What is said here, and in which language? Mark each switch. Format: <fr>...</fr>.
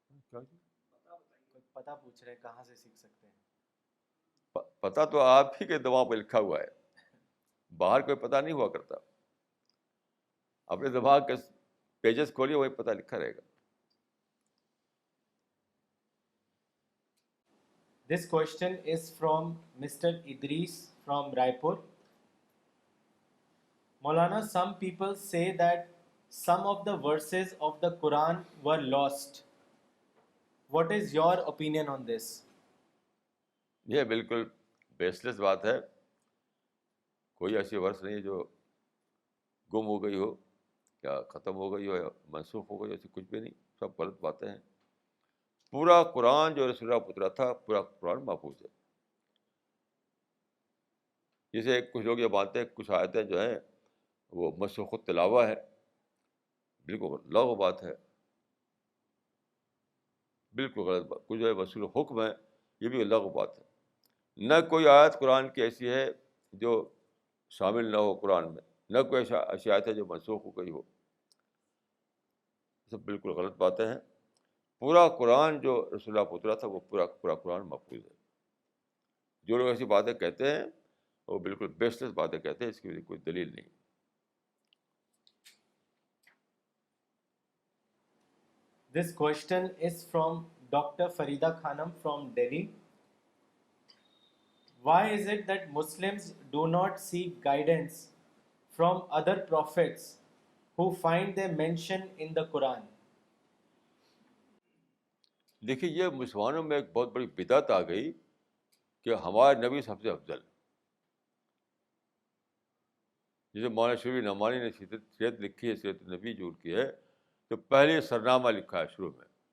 <ur>کوئی پتہ پوچھ رہے کہاں سے سیکھ سکتے ہیں؟ پتہ تو آپ ہی کے دماغ پہ لکھا ہوا ہے, باہر کوئی پتہ نہیں ہوا کرتا. اپنے دماغ کے پیجز کھولیے, وہی پتہ لکھا رہے گا.</ur> <en>This question is from Mr. Idris from Raipur. Maulana, some people say that some of the verses of the Quran were lost. What is your opinion on this?</en> <ur>یہ بالکل بیس لیس بات ہے. کوئی ایسی ورس نہیں جو گم ہو گئی ہو یا ختم ہو گئی ہو یا منسوخ ہو گئی ہو, ایسی کچھ بھی نہیں. سب غلط باتیں ہیں. پورا قرآن جو رسول اللہ اترا تھا, پورا قرآن محفوظ ہے. جیسے کچھ لوگ یہ مانتے ہیں کچھ آیتیں جو ہیں وہ منسوخ التلاوہ ہے, بالکل لغو بات ہے, بالکل غلط بات. کچھ جو ہے منسوخ حکم ہے, یہ بھی لغو بات ہے. نہ کوئی آیت قرآن کی ایسی ہے جو شامل نہ ہو قرآن میں, نہ کوئی ایسی آیت ہے جو منسوخ ہو گئی ہو. سب بالکل غلط باتیں ہیں. پورا قرآن جو رسول اللہ اترا تھا وہ پورا قرآن محفوظ ہے. جو لوگ ایسی باتیں کہتے ہیں وہ بالکل بیس لیس باتیں کہتے ہیں, اس کی کوئی دلیل نہیں.</ur> <en>This question is from Dr. Farida Khanam from Delhi. Why is it that Muslims do not seek guidance from other prophets who find their mention in the Quran?</en> <ur>دیکھیے, یہ مسلمانوں میں ایک بہت بڑی بدعت آ گئی کہ ہمارے نبی سب سے افضل. جیسے مولانا شفیع نعمانی نے سیرت لکھی ہے, سیرت نبی جو کی ہے, تو پہلے سرنامہ لکھا ہے شروع میں.</ur>